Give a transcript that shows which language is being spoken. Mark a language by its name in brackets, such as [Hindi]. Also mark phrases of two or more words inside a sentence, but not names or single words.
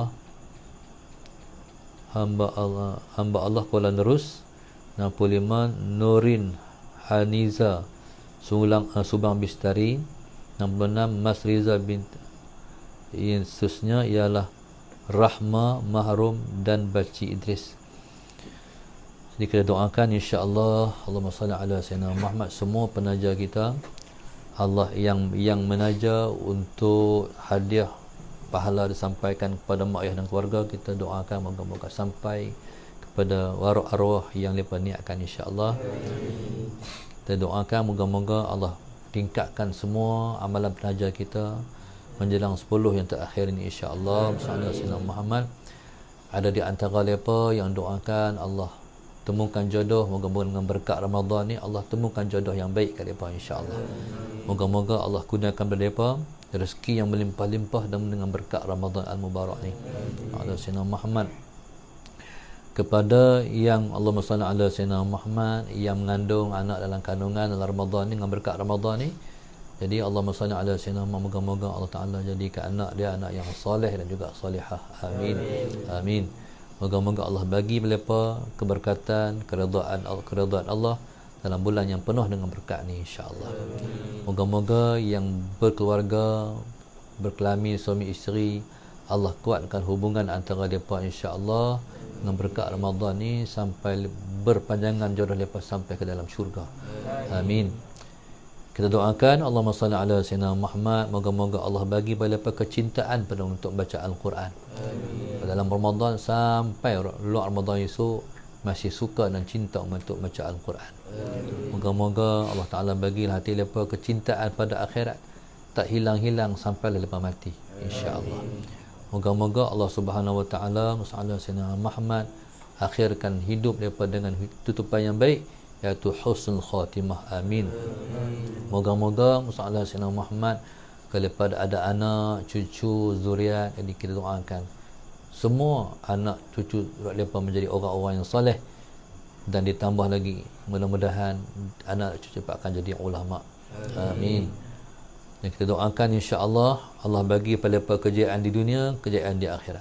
[Malay] Allah Kuala Nerus, 65 Nurin Haniza Subang Bistari, 66 Mas Riza binti yang seterusnya ialah Rahma Mahrum dan Baci Idris. Jadi kita doakan [Arabic] إن شاء الله, اللهم صل على سيدنا محمد, [Malay] semua penaja kita Allah yang menaja untuk hadiah pahala disampaikan kepada mak ayah dan keluarga, kita doakan moga-moga sampai kepada warak arwah yang mereka niatkan [Arabic] إن شاء الله. [Malay] Kita doakan moga-moga Allah tingkatkan semua amalan penaja kita menjelang 10 yang terakhir ini [Arabic] إن شاء الله. صلى الله عليه وسلم محمد. [Malay] Ada di antara mereka yang doakan Allah temukan jodoh, moga-moga dengan berkat Ramadan ni Allah temukan jodoh yang baik kat mereka [Arabic] إن شاء الله. [Malay] Moga-moga Allah gunakan mereka rezeki yang melimpah-limpah dan dengan berkat [Arabic] رمضان المبارك [Malay] ni. [Arabic] الله سيدنا محمد. [Malay] Kepada yang [Arabic] اللهم صل على سيدنا محمد [Malay] yang mengandung anak dalam kandungan dalam Ramadan ni dengan berkat Ramadan ni, jadi [Arabic] اللهم صل على سيدنا محمد, [Malay] moga-moga [Arabic] الله تعالى [Malay] jadikan anak dia anak yang soleh dan juga solihah. Amin. Amin. Moga-moga Allah bagi mereka keberkatan, keredaan Allah dalam bulan yang penuh dengan berkat ni [Arabic] إن شاء الله. [Malay] Moga-moga yang berkeluarga, berkelamin suami isteri, Allah kuatkan hubungan antara mereka [Arabic] إن شاء الله [Malay] dengan berkat Ramadan ni sampai berpanjangan jodoh mereka sampai ke dalam syurga. Amin. Kita doakan [Arabic] اللهم صل على سيدنا محمد, [Malay] moga-moga Allah bagi pada mereka kecintaan pada untuk baca Al-Quran. Amin. Dalam Ramadan sampai luar Ramadan esok masih suka dan cinta untuk baca Al-Quran. Moga-moga [Arabic] الله تعالى [Malay] bagi hati mereka kecintaan pada akhirat tak hilang-hilang sampai lepas mati [Arabic] إن شاء الله. [Malay] Moga-moga [Arabic] الله سبحانه وتعالى [Malay] Mus'ala [Arabic] سيدنا محمد [Malay] akhirkan hidup mereka dengan tutupan yang baik, iaitu [Arabic] حسن الخاتمة. [Malay] Amin. Moga-moga Mus'ala [Arabic] سيدنا محمد [Malay] kalau pada ada anak, cucu, zuriat, jadi kita doakan semua anak cucu mereka menjadi orang-orang yang soleh, dan ditambah lagi mudah-mudahan anak cucu akan jadi ulama. Amin. Dan kita doakan [Arabic] إن شاء الله [Malay] Allah bagi pada mereka kejayaan di dunia, kejayaan di akhirat.